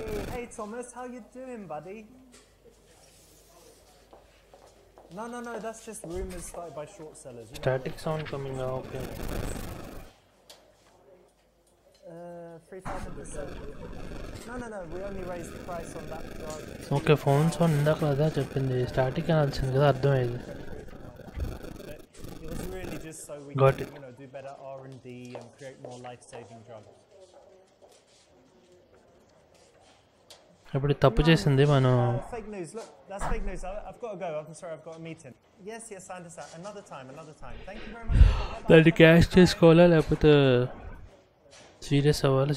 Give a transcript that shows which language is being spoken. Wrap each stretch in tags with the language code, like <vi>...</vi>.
<en>Hey Thomas, how you doing, buddy? No, that's just rumours started by short sellers. Static sound coming out. Okay. 3,000%. No, we only raised the price on that drug. Okay, phones on</en> <te>ఇందాక అదే చెప్పింది static అనాల్సింది కదా అర్థమైంది.</te> <en>It was really just so we Got can, do better R&D and create more life-saving drugs.</en> <te>ఇప్పుడు తప్పు చేసింది మనం.</te> <en>Fake news. Look, that's fake news. I've got to go. I'm sorry, I've got a meeting. Yes, I understand. Another time. Thank you very much.</en> <te>దాన్ని cash చేసుకోవాలా లేకపోతే serious అవ్వాలి?</te>